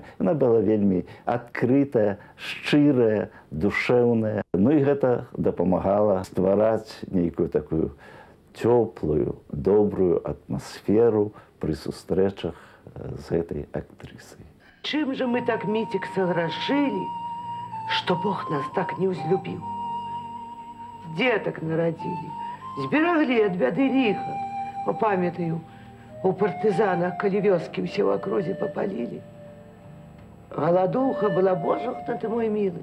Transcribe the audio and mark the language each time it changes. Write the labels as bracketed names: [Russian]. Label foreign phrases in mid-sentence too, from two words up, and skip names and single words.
[Belarusian] Яна была вельмі адкрытая, шчырая, душэўная. Ну і гэта дапамагала ствараць нейкую такую цёплую, добрую атмасферу пры сустрэчах з гэтай актрысай. [Russian] Чым же мы так, Митик, согрешили, что Бог нас так не узлюбил? Деток народили, сберегли от беды лиха. Памятаю, у партизанах, коли вёски все в округе попалили. Голодуха была, боже ты мой милый.